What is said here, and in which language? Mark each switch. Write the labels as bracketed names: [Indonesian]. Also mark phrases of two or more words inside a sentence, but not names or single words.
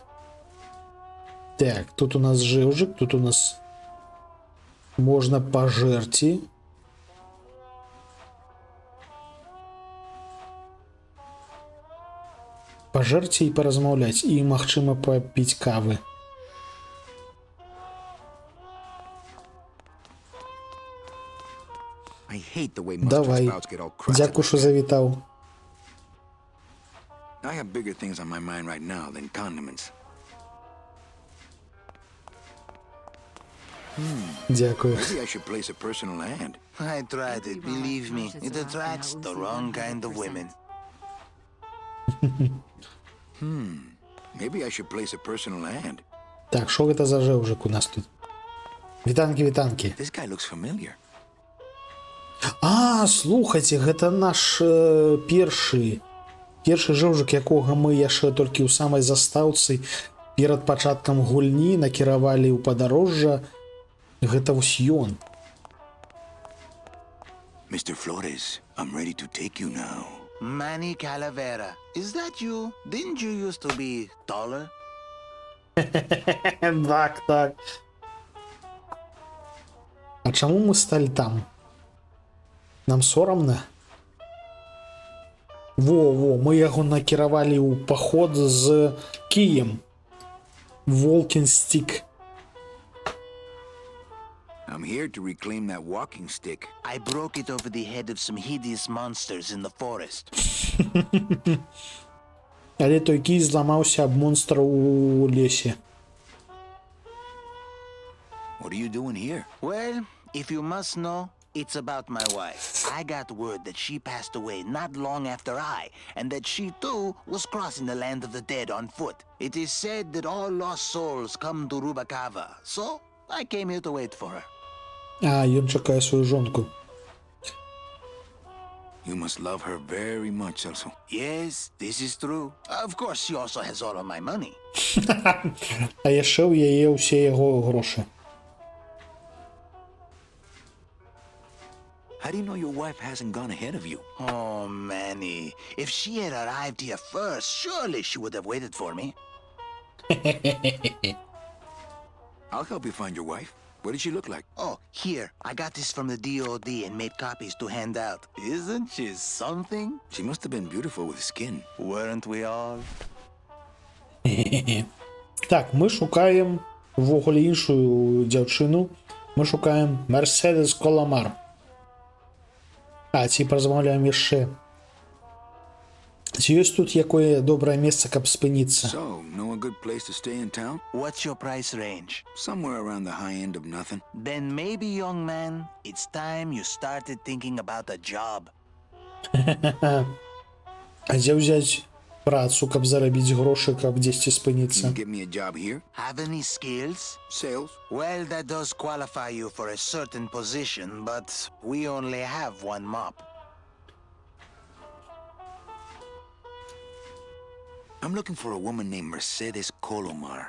[Belarusian] Так, тут у нас жэўжык, тут у нас можна пажэрці. Пажэрці і паразмаўляць, і, магчыма, папіць кавы. [English] I hate the way mustard [Belarusian] Давай. [English] spouts get all crusted. [Belarusian] Дзякую, што завітаў. [English] I have bigger things on my mind right now than condiments. [Belarusian] Дзякую. [English] Maybe I should place a personal ad. I tried it, believe me. It attracts the wrong kind of women. Maybe I should place a personal ad. [Belarusian] Так, що гэта за жэўжык у нас тут? Вітанкі, вітанкі. [English] This guy looks familiar. [Belarusian] А, слухайце, гэта наш першы жэўжык, якога мы яшчэ толькі ў самай застаўцы перад пачаткам гульні накіравалі ў падарожжа. Гэта вось ён. [English] Mr. Flores, I'm ready to take you now. Manny Calavera. Is that you? Didn't you used to be taller? [Belarusian] Так, так. А чаму мы сталі там? Нам сорамна? Во, мы яго накіравалі ў паход з кіем. [English] Walking stick. I'm here to reclaim that walking stick. I broke it over the head of some hideous monsters in the forest. [Belarusian] Але той кій зламаўся аб монстра у лесе. [English] What are you doing here? Well, if you must know, it's about my wife. I got word that she passed away not long after I, and that she too was crossing the land of the dead on foot. It is said that all lost souls come to Rubacava, so I came here to wait for her. [Belarusian] А, ён чакае сваю жонку. [English] You must love her very much, Celso. Yes, this is true. Of course, she also has all of my money. [Belarusian] А яшчэ ў яе ўсе яго грошы. [English] How do you know your wife hasn't gone ahead of you? Oh, Manny. If she had arrived here first, surely she would have waited for me. I'll help you find your wife. What did she look like? Oh, here. I got this from the DOD and made copies to hand out. Isn't she something? She must have been beautiful with skin. Weren't we all? [Belarusian] Так, [Ukrainian] ми шукаємо [Belarusian] ввогуле іншую дзяўчыну. Мы шукаем Мерседес Коламар. А, ці паразмаўляем яшчэ. Ці ёсць тут якое добрае месца, каб спыніцца? [English] So, know a good place to stay in town? What's your price range? Somewhere around the high end of nothing. Then maybe, young man, it's time you started thinking about a job. [Belarusian] А дзе ўзяць працу, каб зарабіць грошы, каб дзесьці [English] You [Belarusian] спыніцца? [English] give me a job here? Have any skills? Sales? Well, that does qualify you for a certain position, but we only have one mop. I'm looking for a woman named Mercedes Colomar.